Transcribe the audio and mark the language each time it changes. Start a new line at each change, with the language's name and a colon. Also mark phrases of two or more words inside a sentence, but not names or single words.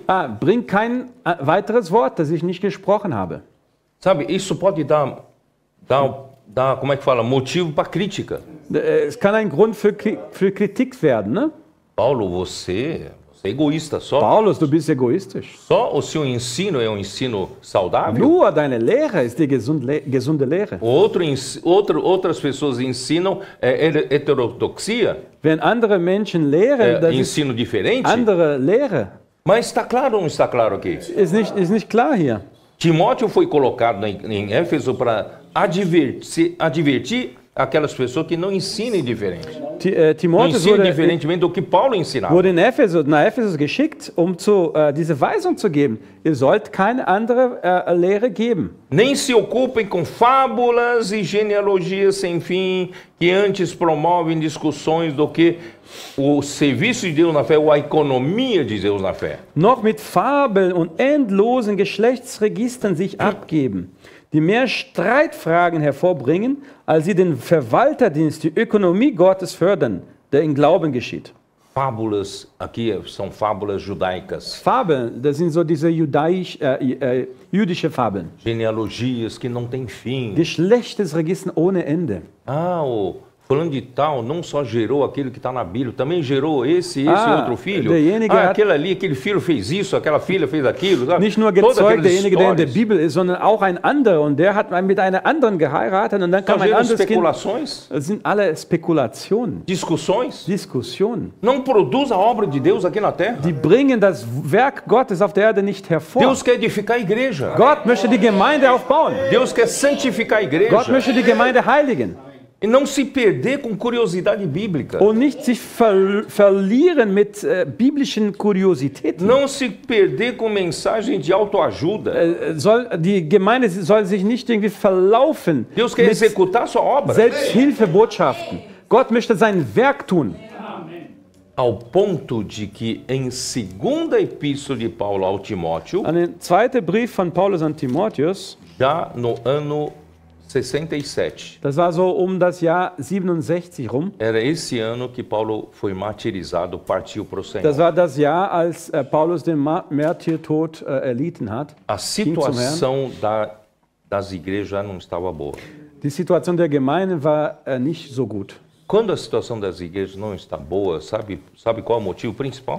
German: Bring kein weiteres Wort, das ich nicht gesprochen habe.
Portuguese: Sabe, isso pode dar como é que fala, motivo para crítica.
German: Es kann ein Grund für Kritik werden, ne?
Portuguese: Paulo, você é egoísta só.
German: Paulus, du bist egoistisch.
Portuguese: Só o seu ensino é um ensino saudável?
German: Nur deine Lehre ist die gesunde Lehre.
Portuguese: Outras pessoas ensinam heterodoxia,
German: Wenn andere Menschen lehren, das ist
Portuguese: ensino diferente.
German: andere Lehre.
Portuguese: Mas está claro ou não está claro aqui?
German: Ist nicht klar hier.
Portuguese: Timóteo foi colocado em Éfeso para advertir aquelas pessoas que não ensinem diferente. Não
German: Timotheus
Portuguese: ensinem diferentemente do que Paulo ensinava.
German: wurde nach Ephesus geschickt, um diese Weisung zu geben. Ihr sollt keine andere Lehre geben.
Portuguese: Nem se ocupem com fábulas e genealogias sem fim, que antes promovem discussões do que o serviço de Deus na fé, ou a economia de Deus na fé.
German: Noch mit Fabeln und endlosen Geschlechtsregistern sich abgeben, die mehr Streitfragen hervorbringen, als sie den Verwalterdienst, die Ökonomie Gottes fördern, der in Glauben geschieht.
Portuguese: Fábulas, aqui são fábulas judaicas.
German: Fabeln, das sind so diese jüdische Fabeln.
Portuguese: Genealogias que não têm fim.
German: Geschlechtsregistern ohne Ende.
Portuguese: O fulano de tal não só gerou aquilo que está na Bíblia, também gerou esse outro filho. Aquele filho fez isso, aquela filha fez aquilo. Sabe?
German: Nicht nur gezeugt derjenige, der in der Bibel ist, sondern auch ein anderer. Und der hat mit einer anderen geheiratet und dann kam ein anderes Kind. Das sind alle Spekulationen. Diskussionen.
Portuguese: Não produz a obra de Deus aqui na terra.
German: Die bringen das Werk Gottes auf der Erde nicht hervor.
Portuguese: Deus quer edificar a igreja.
German: Gott möchte die Gemeinde aufbauen.
Portuguese: Deus quer santificar a igreja.
German: Gott möchte die Gemeinde heiligen.
Portuguese: E não se perder com curiosidade bíblica.
German: Und nicht sich verlieren mit biblischen Kuriositäten.
Portuguese: Não se perder com mensagem de autoajuda.
German: Die Gemeinde soll sich nicht irgendwie verlaufen.
Portuguese: Deus quer executar sua obra.
German: Selbsthilfebotschaften. Gott möchte sein Werk tun.
Portuguese: Ao ponto de que em segunda epístola de Paulo ao Timóteo,
German: den zweiten Brief von Paulus an Timotheus,
Portuguese: já no ano 67.
German: Das war so das Jahr 67 rum.
Portuguese: Era esse ano que Paulo foi martirizado, partiu para o Senhor.
German: Das war das Jahr, als Paulus den Märtyrtod erlitten hat.
Portuguese: A situação das igrejas já não estava boa.
German: Die Situation der Gemeinde war nicht so gut.
Portuguese: Quando a situação das igrejas não está boa, sabe qual é o motivo principal?